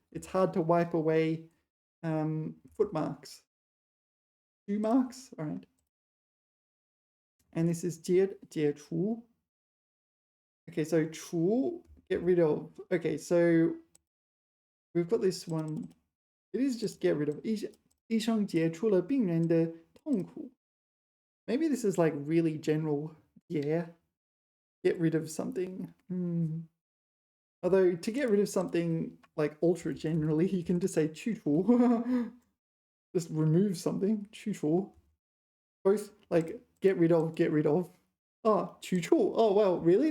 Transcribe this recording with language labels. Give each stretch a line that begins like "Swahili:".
English: It's hard to wipe away foot marks. Shoe marks, all right. And this is 解除. Okay, so 除, get rid of. Okay, so we've got this one. It is just get rid of.
Chinese: 医生解除了病人的痛苦.
English: Maybe this is like really general. Yeah. Get rid of something. Although to get rid of something like ultra generally, you can just say 去除. Just remove something. 去除.Both like get rid of. Oh, 去除.Oh, well, really?